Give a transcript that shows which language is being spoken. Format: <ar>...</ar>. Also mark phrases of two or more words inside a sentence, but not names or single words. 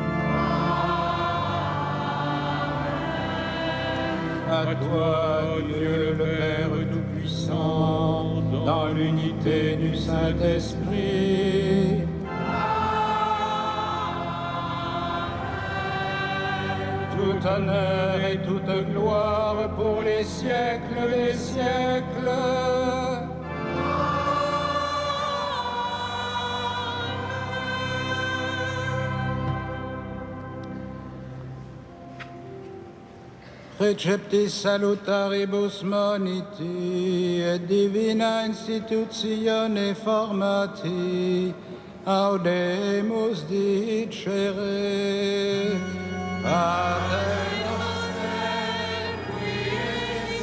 <fr>À toi, Dieu le Père Tout-Puissant, dans l'unité du Saint-Esprit. Tout honneur et toute gloire pour les siècles des siècles.</fr> <la>Receptis salutaribus moniti et divina institutione formati audemus dicere Pater noster qui es in</la>